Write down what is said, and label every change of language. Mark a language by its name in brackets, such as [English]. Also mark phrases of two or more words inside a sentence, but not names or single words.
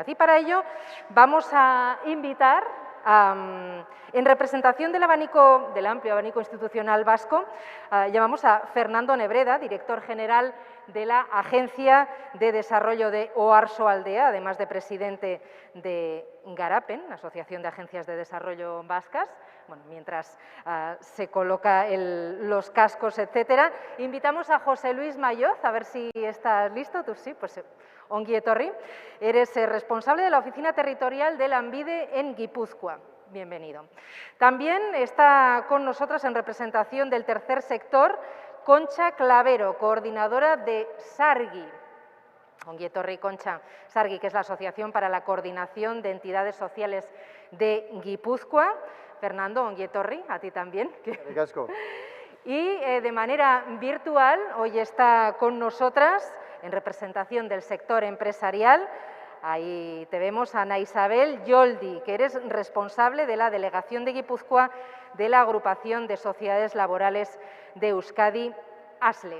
[Spanish] Y para ello vamos a invitar, en representación del amplio abanico institucional vasco, llamamos a Fernando Nebreda, director general de la Agencia de Desarrollo de Oarsoaldea, además de presidente de Garapen, Asociación de Agencias de Desarrollo Vascas. Bueno, mientras se coloca los cascos, etcétera, invitamos a José Luis Mayoz, a ver si estás listo. Tú sí, pues [Basque] ongi etorri. [Spanish] Eres responsable de la Oficina Territorial de Lanbide en Guipúzcoa. Bienvenido. También está con nosotros, en representación del tercer sector, Concha Clavero, coordinadora de Sargi. [Basque] Ongi etorri, [Spanish] Concha. Sargi, que es la Asociación para la Coordinación de Entidades Sociales de Guipúzcoa. Fernando, [Basque] ongi etorri, [Spanish] a ti también. Y de manera virtual, hoy está con nosotras, en representación del sector empresarial, ahí te vemos, Ana Isabel Yoldi, que eres responsable de la Delegación de Guipúzcoa de la Agrupación de Sociedades Laborales de Euskadi, ASLE.